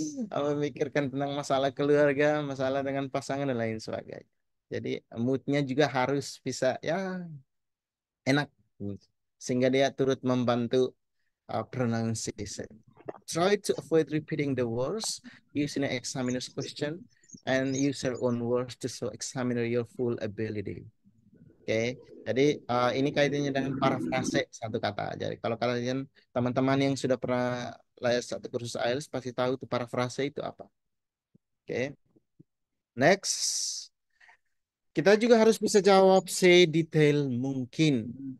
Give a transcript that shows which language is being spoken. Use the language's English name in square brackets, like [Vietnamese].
[Indonesian] Memikirkan tentang masalah keluarga, masalah dengan pasangan dan lain sebagainya. Jadi moodnya juga harus bisa ya enak. Sehingga dia turut membantu pronunciation. [English] Try to avoid repeating the words using an examiner's question and use your own words to show examiner your full ability. [Indonesian] Oke, jadi ini kaitannya dengan parafrase satu kata. Jadi kalau kalian teman-teman yang sudah pernah les satu kursus IELTS pasti tahu itu parafrase itu apa. Oke, next. Kita juga harus bisa jawab sedetail mungkin.